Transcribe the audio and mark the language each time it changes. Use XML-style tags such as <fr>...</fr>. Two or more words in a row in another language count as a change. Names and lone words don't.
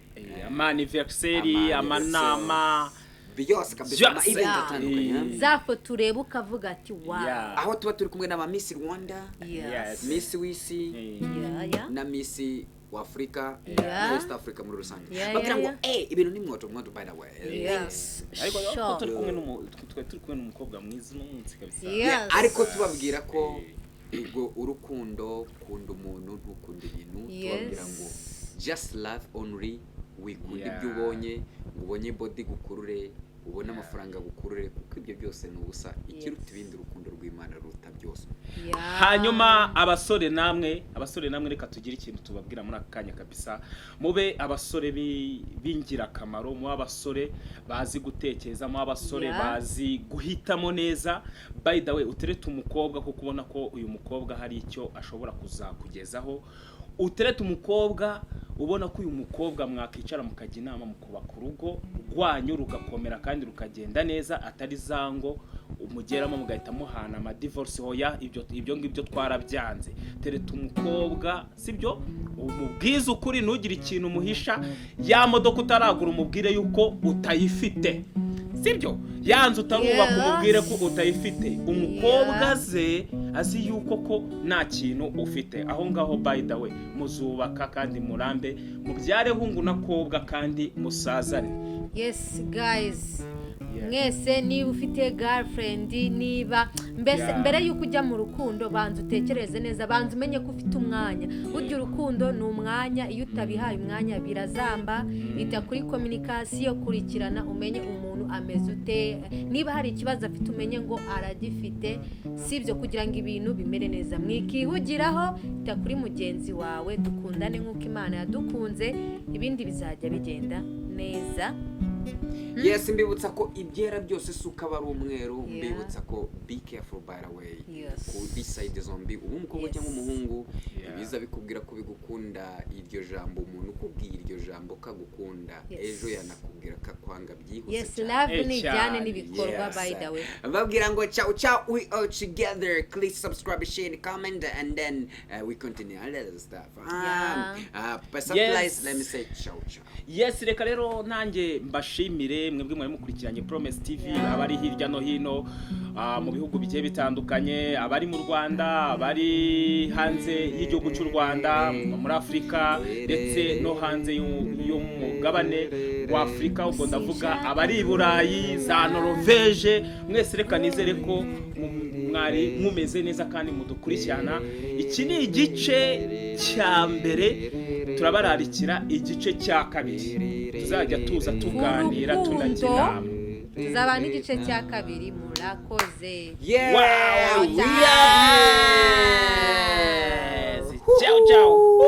<rw>amaniversary amanama byose kabisa</rw> <en>Just-</en> <rw>ama event</rw> <en>Yeah.</en> <rw>atandukanye zafo tureba ukavuga ati wow</rw> <en>Yeah.</en> <rw>aho tuba turi kumwe n'aba Miss Rwanda</rw> <en>yes</en> <rw>Miss Wisi</rw> <en>yeah</en> <rw>na Miss Africa</rw> <en>Yeah.</en> <rw>West Africa muri rusange</rw> <en>Yeah,</en> <rw>bagira ngo</rw> <en>yeah,</en> <rw>ibintu ni mwoto</rw> <en>by the way yes</en> <rw>ariko</rw> <en>sure.</en> <rw>turi kumwe n'umukobwa mwiza n'umunsi kabisa</rw> <en>Yes.</en> <rw>ariko tubabwira ko ubwo urukundo kunda umuntu ntukunda ibintu tubabwira ngo</rw> <en>just love only</en> <rw>wikunda</rw> <en>Yeah.</en> <rw>ibyo ubonye body gukurure ubone amafaranga gukurure kuko ibyo byose ni ubusa ikiruta ibindi urukundo rw'Imana ruta byose</rw> <en>Yeah.</en> <rw>hanyuma abasore namwe reka tugire ikintu tubabwira muri aka kanya kabisa mube abasore b'ingirakamaro mu abasore bazi gutekereza mu abasore</rw> <en>Yeah.</en> <rw>bazi guhitamo neza</rw> <en>by the way</en> <rw>uterete umukobwa kuko ubona ko uyu mukobwa hari icyo ashobora kuzakugezaho uterete umukobwa ubona ko uyu mukobwa mwakicara mukajya inama mukubaka urugo rwanyu rugakomera kandi rukagenda neza atari zango umugeramo mugahita muhana ama divorce hoya ibyo ngibyo twarabyanze terete umukobwa sibyo umubwiza ukuri ntugire ikintu umuhisha ya modoka utaragura umubwire yuko utayifite sibyo yanze utarubaka umubwire ko utayifite umukobwa ze azi yuko ko nta kintu ufite aho ngaho</rw> <en>by the way</en> <rw>muzubaka kandi murambe mubyare hungu nakobwa kandi musazane</rw> <en>yes guys</en> <rw>mwese niba ufite girlfriend niba mbere yuko ujya mu rukundo banza utekereze neza banza umenye ko ufite umwanya burya urukundo ni umwanya iyo utabihaye umwanya birazamba ita kuri communication kurikirana umenye umuntu ameze ute niba hari ikibazo afite umenye ngo aragifite sibyo kugira ngo ibintu bimere neza mwikihugiraho ita kuri mugenzi wawe dukundane nk'uko Imana yadukunze ibindi bizajya bigenda neza Yes, mbibutsa ko ibyera byose suka bari umweru, mbibutsa ko</rw> <en>be careful by the way.</en> <rw>Ku decide zombi ubu umukobwa cyangwa umuhungu biza bikubwira ko bigukunda iryo jambo umuntu ukubwiye iryo jambo kagukunda ejo yanakubwira kakwanga byihuse. Yes, love ni jyane n'ibikorwa</rw> <en>by the way.</en> <rw>Babwira ngo</rw> <it>ciao ciao,</it> <en>we are together. Please subscribe, share, comment, and then we continue all that stuff. Yes. Let me say</en> <it>ciao ciao.</it> <rw>Yes, reka rero nanjye mbashimire mwebwe mwari mukurikiranye Promise TV abari hirya no hino mu bihugu bigiye bitandukanye, abari mu Rwanda, abari hanze y'igihugu cy'u Rwanda, muri Afrika ndetse no hanze y'umugabane wa Afrika, ubwo ndavuga abari i Burayi, za Norvege, mwese reka nizere ko mwari mumeze neza kandi mudukurikirana. Iki ni igice cya mbere, turabararikira igice cya kabiri, tuzajya tuza tuganira tunagira tuzaba n'igice cya kabiri. Murakoze.</rw> <en>Yeah, wow, we love you.</en> <it>Ciao ciao.</it>